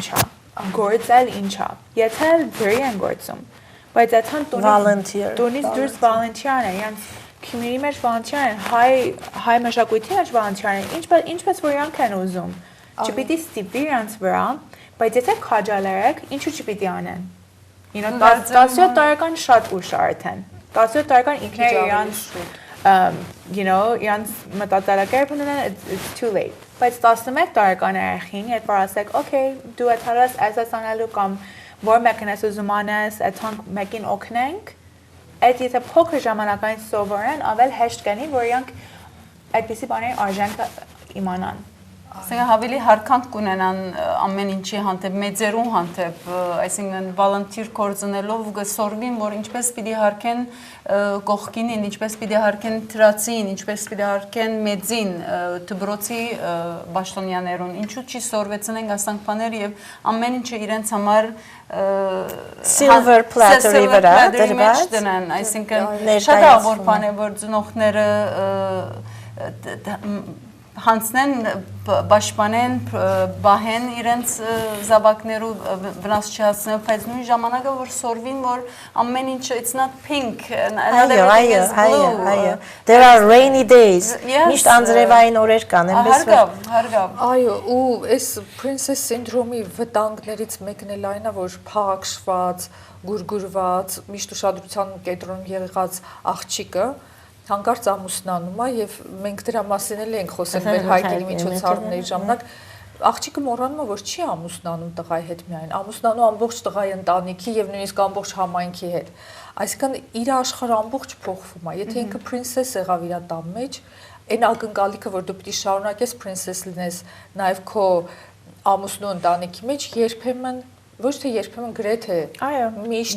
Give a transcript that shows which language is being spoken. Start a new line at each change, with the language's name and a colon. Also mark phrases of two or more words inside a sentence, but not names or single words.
Armenian: է, գործել ինչ է։ Եթե դրի են գործում, բայց այդքան տունից դուրս volunteer-ն է, իրանց community մեջ volunteer են, հայ մշակույթի մեջ volunteer են, ինչպես որ իրանք են ուզում։ Չպիտի ստիպի իրանց վրա, բայց եթե քաջալերեք, ինչու չպիտի անեն։ 17 տարեկան շատ ուշ արդեն։ 17 տարեկան ինքները իրանց իրանց մտածելակերպ ունեն,
English: it's too late։
Armenian: Բայց 11 տարեկան երեխին, երբ որ ասեք, okay, դու այդպես այս անելու կամ որ մեկն ես ուզում անես, այդքան մեկին օգնենք, այդ եթե փոքր ժամանակային սովորեն, ավել հեշտ կլինի, որ իրանք այդպիսի բաների արժանքը իմանան։ Ասենք ավելի հարկանք կունենան ամեն ինչի հանդեպ, մեծերուն հանդեպ, այսինքն volunteer կորցնելով գսորվին, որ ինչպես պիտի հարկեն կողքինին, ինչպես պիտի հարկեն թրացին, ինչպես պիտի հարկեն մեծին, դբրոցի պաշտոնյաներուն, ինչու չի սորվեցնենք ասանք բաներ եւ ամեն ինչը իրենց համար
English: silver platter-ի վրա
Armenian: դրված, այսինքն շատ ավոր բան է, որ ծնողները հանցնեն, պաշտպանեն, բահեն իրենց զավակներու վնաս չհասնեն, բայց նույն ժամանակը որ սորվին, որ ամեն ինչը
English: it's not pink, everything is blue. There are rainy days.
Armenian: Միշտ անձրևային օրեր կան, այնպես որ հարգավ։ Այո, ու այս
English: princess syndrome-
Armenian: ի վտանգներից մեկն էլ այն է, որ փաղաքշված, գուրգուրված, միշտ ուշադրության կենտրոնում եղած աղջիկը հանկարծ ամուսնանում է եւ մենք դրա մասին էլ ենք խոսել մեր հայկերի միջոցառումների ժամանակ աղջիկը մոռանում է որ չի ամուսնանում տղայի հետ միայն ամուսնանում ամբողջ տղայի ընտանիքի եւ նույնիսկ ամբողջ համայնքի հետ այսինքն իր աշխարհը ամբողջ փոխվում է եթե ինքը princess եղավ իր տան մեջ այն ակնկալիքը որ դու պիտի շարունակես princess լինես նաեւ քո ամուսնու ընտանիքի մեջ երբեմն ոչ թե երբեմն գրեթե միշտ